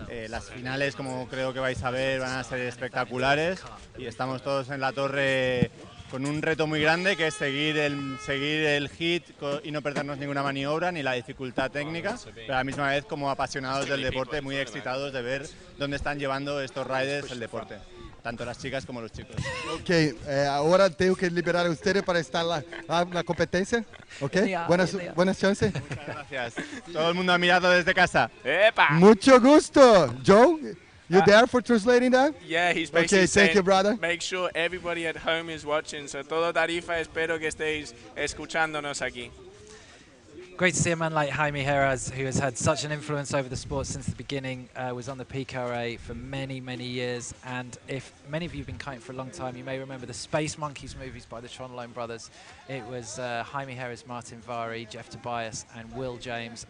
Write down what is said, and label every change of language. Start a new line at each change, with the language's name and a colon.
Spanish: Las finales, como creo que vais a ver, van a ser espectaculares y estamos todos en la torre con un reto muy grande, que es seguir el hit y no perdernos ninguna maniobra ni la dificultad técnica, pero a la misma vez como apasionados del deporte, muy excitados de ver dónde están llevando estos riders el deporte, tanto las chicas como los chicos. Ok, ahora tengo que liberar a ustedes para estar en la competencia. Ok, buenas chances. Muchas gracias. Todo el mundo ha mirado desde casa. ¡Epa! Mucho gusto. Joe?
English: You there for translating that? Yeah, he's basically saying, thank you, brother. Make sure everybody at home is watching.
Spanish: So todo Tarifa, espero que estéis escuchándonos aquí.
English: Great to see a man like Jaime Heras, who has had such an influence over the sport since the beginning, was on the PKA for many, many years. And if many of you have been kiting for a long time, you may remember the Space Monkeys movies by the Trondheim brothers. It was Jaime Heras, Martin Vari, Jeff Tobias, and Will James.